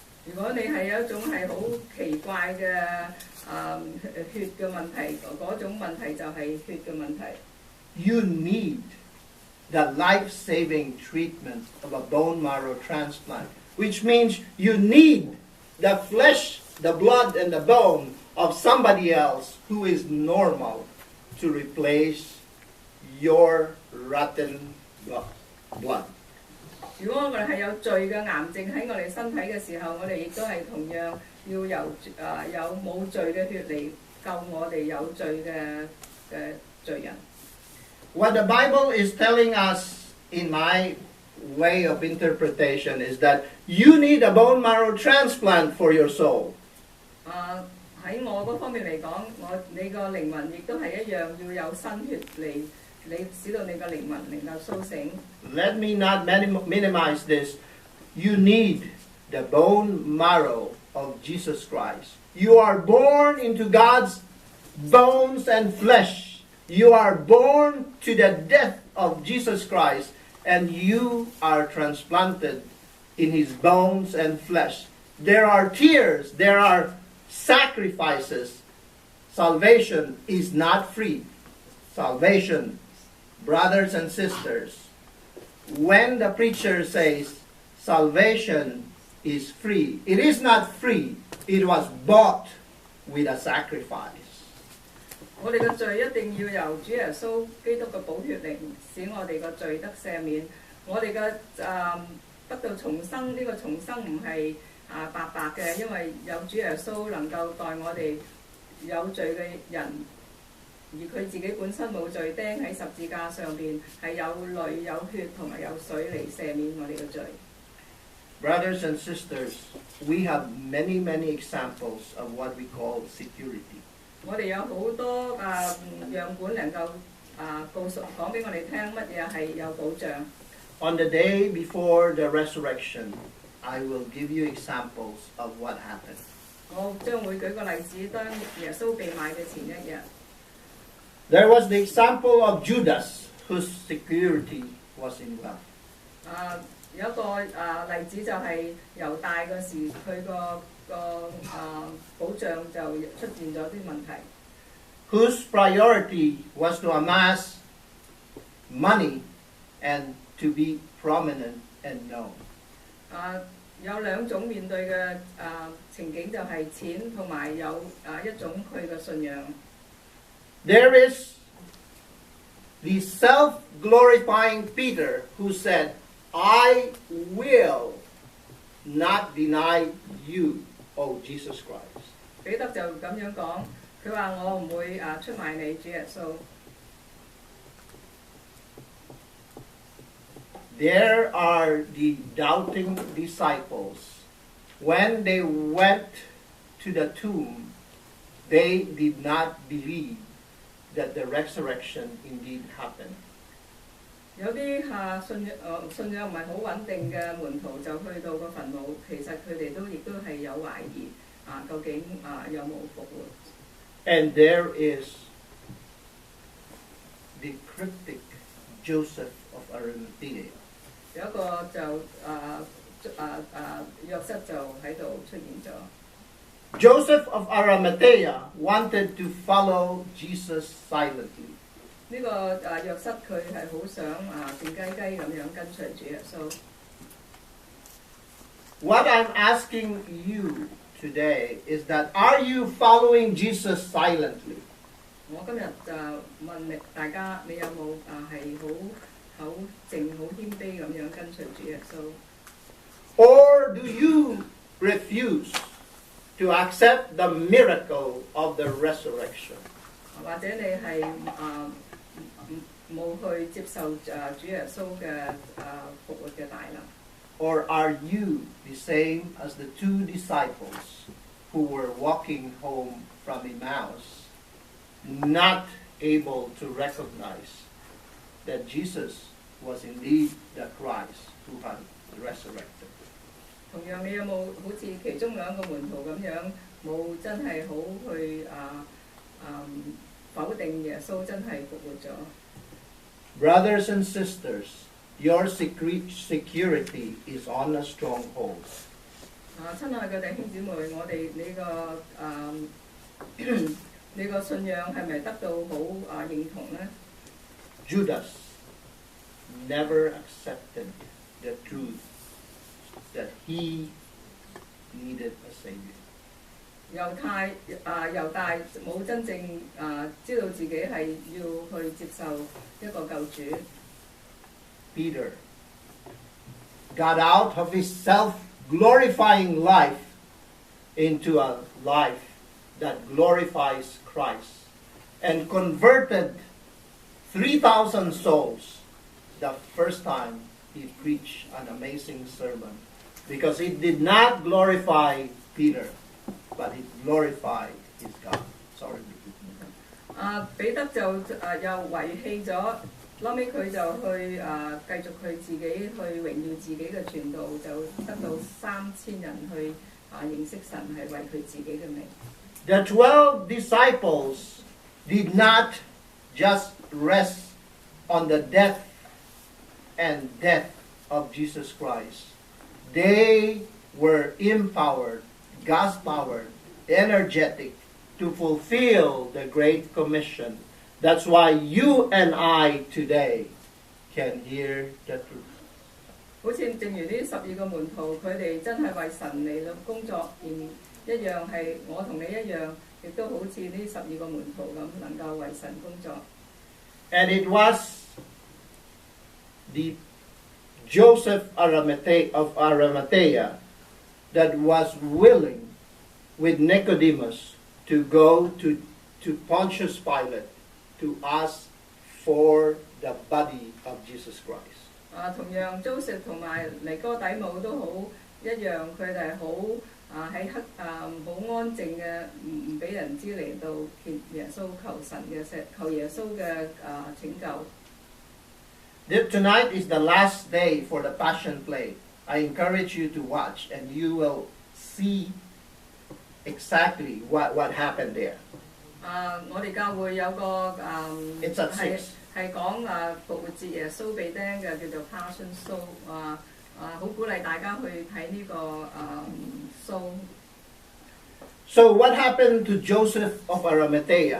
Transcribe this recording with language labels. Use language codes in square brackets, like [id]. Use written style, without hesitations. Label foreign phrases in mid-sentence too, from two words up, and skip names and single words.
[yue] 如果你係有一種係好奇怪嘅血嘅問題，嗰種問題就係血嘅問題。 [en] You need the life-saving treatment of a bone marrow transplant, which means you need the flesh, the blood, and the bone of somebody else who is normal to replace your rotten blood. [yue] 如果我哋係有罪嘅癌症喺我哋身體嘅時候，我哋亦都係同樣要有冇罪嘅血嚟救我哋有罪嘅罪人。 [en] What the Bible is telling us, in my way of interpretation, is that you need a bone marrow transplant for your soul. [yue] 喺我嗰方面嚟講，你個靈魂亦都係一樣要有新血嚟。使到你個靈魂能夠甦醒。 [en] Let me not minimize this. You need the bone marrow of Jesus Christ. You are born into God's bones and flesh. You are born to the death of Jesus Christ, and you are transplanted in His bones and flesh. There are tears. There are sacrifices. Salvation is not free. Salvation, brothers and sisters, when the preacher says salvation is free, it is not free. It was bought with a sacrifice. [yue] 我哋嘅罪一定要由主耶穌基督嘅寶血嚟使我哋嘅罪得赦免。我哋嘅得到重生，呢個重生唔係白白嘅，因為有主耶穌能夠代我哋有罪嘅人。而佢自己本身冇罪，釘喺十字架上邊，係有淚、有血同埋有水嚟赦免我哋嘅罪。 [en] Brothers and sisters, we have many examples of what we call security. [yue] 我哋有好多樣本能夠講俾我哋聽乜嘢係有保障。 [en] On the day before the resurrection, I will give you examples of what happened. [yue] 我將會舉個例子，當耶穌被賣嘅前一日。 [en] There was the example of Judas, whose security was in wealth. [yue] 有一個例子就係猶大嗰時，佢個保障就出現咗啲問題。 [en] Whose priority was to amass money and to be prominent and known. [yue] 有兩種面對嘅情景，就係錢同埋有一種佢嘅信仰。 [en] There is the self-glorifying Peter who said, I will not deny you, O Jesus Christ. [yue] 彼得就咁樣講，佢話我唔會出賣你，主耶穌。 [en] There are the doubting disciples. When they went to the tomb, they did not believe that the resurrection indeed happened. [yue] 有啲信仰唔係好穩定嘅門徒就去到個墳墓，其實佢哋亦都係有懷疑究竟有冇復活。 [en] And there is the cryptic Joseph of Arimathea. [yue] 有一個就約瑟就喺度出現咗。 [en] Joseph of Arimathea wanted to follow Jesus silently. [yue] 呢個約瑟佢係好想靜雞雞咁樣跟隨主耶穌。 [en] What I'm asking you today is that are you following Jesus silently? [yue] 我今日就問大家，你有冇係好靜、好謙卑咁樣跟隨主耶穌 [en] Or do you refuse to accept the miracle of the resurrection? [yue] 或者你係冇去接受主耶穌嘅復活嘅大能 [en] Or are you the same as the two disciples who were walking home from Emmaus, not able to recognize that Jesus was indeed the Christ who had resurrected? [yue] 同樣你有冇好似其中兩個門徒咁樣，冇真係好去否定耶穌真係復活咗 [en] Brothers and sisters, your security is on a stronghold. [yue] 親愛嘅弟兄姊妹，我哋你個信仰係咪得到好認同呢？ [en] Judas never accepted the truth that he needed a savior. [yue] 猶大冇真正知道自己係要去接受一個救主。 [en] Peter got out of his self-glorifying life into a life that glorifies Christ and converted 3,000 souls the first time he preached an amazing sermon, because it did not glorify Peter, but it glorified his God. Sorry. [yue] 彼得就又遺棄咗，後尾佢就去繼續佢自己去榮耀自己嘅傳道，就得到3000人去認識神係為佢自己嘅名。 [en] The 12 disciples did not just rest on the death and death of Jesus Christ. They were empowered, God's-powered, energetic to fulfill the Great Commission. That's why you and I today can hear the truth. [yue] 好似正如呢12個門徒，佢哋真係為神嚟到工作，一樣係我同你一樣，亦都好似呢12個門徒咁，能夠為神工作。 [en] And it was the Joseph of Arimathea that was willing with Nicodemus to go to Pontius Pilate to ask for the body of Jesus Christ. [yue] 同樣 Joseph 同埋尼哥底母都好一樣，佢哋好喺好安靜嘅，唔俾人知嚟到見耶穌求耶穌嘅拯救。 [en] Tonight is the last day for the Passion Play. I encourage you to watch, and you will see exactly what happened there. [yue] 我哋教會有個 [en] It's at 6. [yue] 係講復活節耶穌被釘嘅，叫做 Passion Show。好鼓勵大家去睇呢個 show。 [en] So what happened to Joseph of Arimathea?